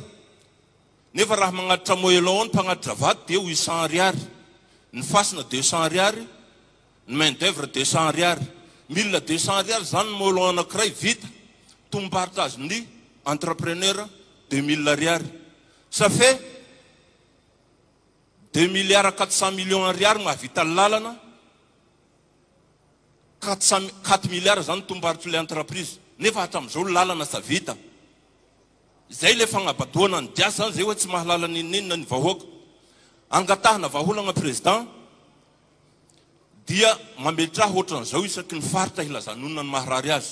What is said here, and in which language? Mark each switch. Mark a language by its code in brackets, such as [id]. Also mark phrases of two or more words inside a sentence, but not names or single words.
[mg] Nefa raha magnatitra moelon ny mpagnatitra vato dia 800 ariary, ny fasina 200 ariary, ny [fr] main d'œuvre [mg] 200 ariary, 1200 ariary zany ny moelon anankiray vita. Tombaritra azy ny entrepreneur 2000 ariary. [fr] Ça fait 2 milliards 400 millions [mg] ariary mahavita lalana, 4 milliards zany tombaritra le entreprise. Nefa hatramin'izao lalana sa vita. Zay le fagnabadoana ny diasa zany zay hoe tsy mahalala ninina ny vahoaka. Angatahana vahaolagna président dia mametraha ohatran'izao isaky ny faritra hilazanonina ny maharary azy.